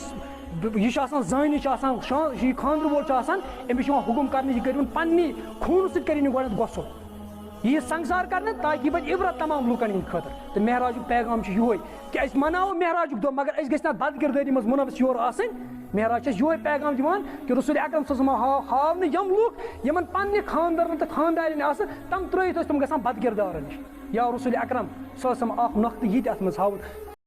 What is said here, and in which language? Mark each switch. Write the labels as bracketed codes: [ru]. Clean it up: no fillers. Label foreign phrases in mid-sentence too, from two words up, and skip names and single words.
[ks] یہِ چھُ آسان زٲنہِ چھُ آسان یہِ خانٛدر وول چھُ آسان أمِس چھُ یِوان حُکُم کرنہٕ یہِ کٔرِوُن پننہِ خوٗنہٕ سۭتۍ کٔرِنۍ یہِ گۄڈٕنٮ۪تھ غۄسُل یہِ یی سنگسار کرنہٕ تاکہِ یہِ بنہِ عبرت تمام لُکن ہٕنٛدِ خٲطرٕ تہٕ معراجُک پیغام چھُ یِہوے کہِ أسۍ مناوو معراجُک دۄہ مگر أسۍ گٔژھۍ نہٕ بد کِردٲری منٛز مُلوث یورٕ آسٕنۍ معراج چھِ أسۍ یِہوے پیغام دِوان کہِ رسول اکرم صلی اللہ علیہ وسلم ہاونہٕ یِم لُکھ یِمن پننہِ خاندارن تہٕ خاندارٮ۪ن آسہٕ تِم ترٲیِتھ ٲسۍ تِم گژھان بد کِردارن نِش یا رسول اکرم صلی اللہ علیہ وسلم اکھ نۄقطہٕ یہِ تہِ اتھ منٛز ہاوُن